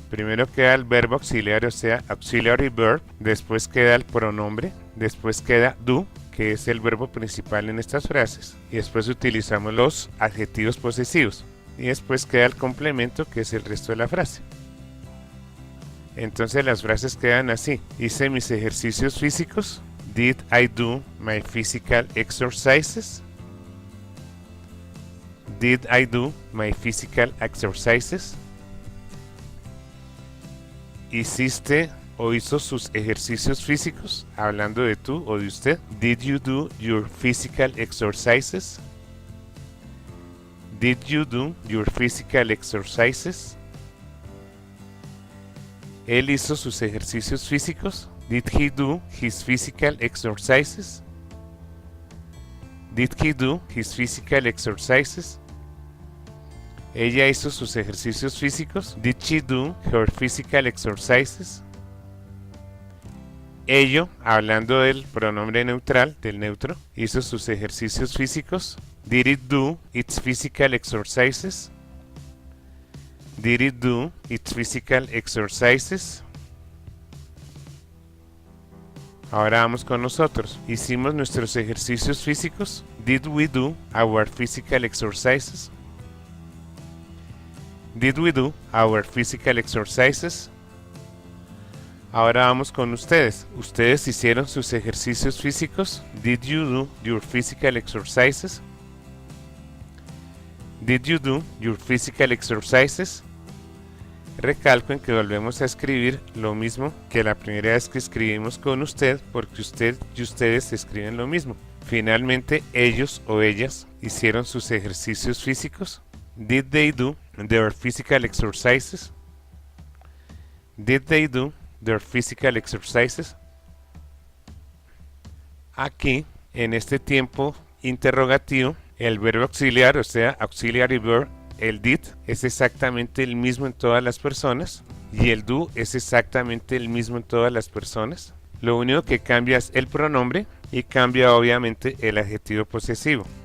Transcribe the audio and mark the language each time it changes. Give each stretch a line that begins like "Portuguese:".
Spanish: Primero queda el verbo auxiliar, o sea, auxiliary verb, después queda el pronombre, después queda do, que es el verbo principal en estas frases, y después utilizamos los adjetivos posesivos, y después queda el complemento, que es el resto de la frase. Entonces las frases quedan así: hice mis ejercicios físicos.
English: Did I do my physical exercises? Did I do my physical exercises?
Spanish: ¿Hiciste o hizo sus ejercicios físicos? Hablando de tú o de usted.
English: Did you do your physical exercises? Did you do your physical exercises?
Spanish: ¿Él hizo sus ejercicios físicos?
English: Did he do his physical exercises? Did he do his physical exercises?
Spanish: ¿Ella hizo sus ejercicios físicos?
English: Did she do her physical exercises?
Spanish: Ello, hablando del pronombre neutral, del neutro, hizo sus ejercicios físicos.
English: Did it do its physical exercises? Did it do its physical exercises?
Spanish: Ahora vamos con nosotros. ¿Hicimos nuestros ejercicios físicos?
English: Did we do our physical exercises? Did we do our physical exercises?
Spanish: Ahora vamos con ustedes. ¿Ustedes hicieron sus ejercicios físicos?
English: Did you do your physical exercises? Did you do your physical exercises?
Spanish: Recalco en que volvemos a escribir lo mismo que la primera vez que escribimos con usted, porque usted y ustedes escriben lo mismo. Finalmente, ellos o ellas hicieron sus ejercicios físicos.
English: Did they do their physical exercises? Did they do their physical exercises?
Spanish: Aquí, en este tiempo interrogativo, el verbo auxiliar, o sea, auxiliary verb, el did es exactamente el mismo en todas las personas y el do es exactamente el mismo en todas las personas. Lo único que cambia es el pronombre y cambia obviamente el adjetivo posesivo.